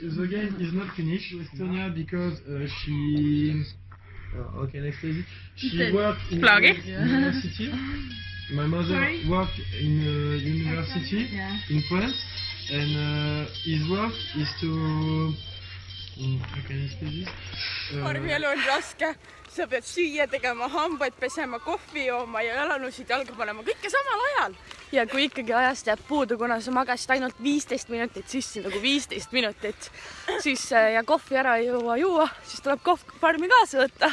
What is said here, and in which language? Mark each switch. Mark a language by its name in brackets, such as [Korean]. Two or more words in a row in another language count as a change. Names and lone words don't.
[English] me, the game is not finished with Tonya because she... okay, next lady. She worked in university. My mother worked in university in France, and his work is to... how can I say this? [Estonian] Farmi elu on raske. Sa pead süüa tegema, hambaid pesema, kohvi jooma ja jalanusid jalga panema. Kõike samal ajal. Ja kui ikkagi ajast jääb puudu, kuna sa magasid ainult 15 minutit sissi, nagu 15 minutit, siis ja kohvi ära ei jõua juua, siis tuleb farmi kaasa võtta.